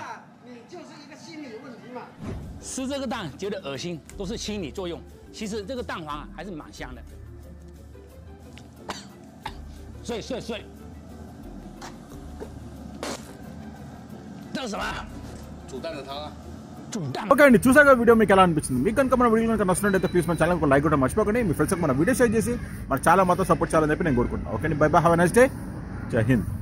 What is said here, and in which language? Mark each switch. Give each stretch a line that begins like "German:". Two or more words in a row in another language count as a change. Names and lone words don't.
Chinese: 你就是一个心理问题嘛。吃这个蛋觉得恶心，都是心理作用。其实这个蛋黄还是蛮香的。碎。这是什么？煮蛋的汤啊。
Telugu: ఓకే అండి, చూసాక వీడియో మీకు ఎలా అనిపించింది? మీకు కనుక మన వీడియో కనుక నచ్చినట్టయితే ప్లీజ్ మన ఛానల్ లైక్ కూడా మర్చిపోకండి. మీ ఫ్రెండ్స్కి మన వీడియో షేర్ చేసి మన చాలా మాత్రం సపోర్ట్ చేయాలని చెప్పి నేను కోరుకుంటున్నాను.
English: ఓకే అండి, bye bye, have a nice day,
Hindi: जय हिंद.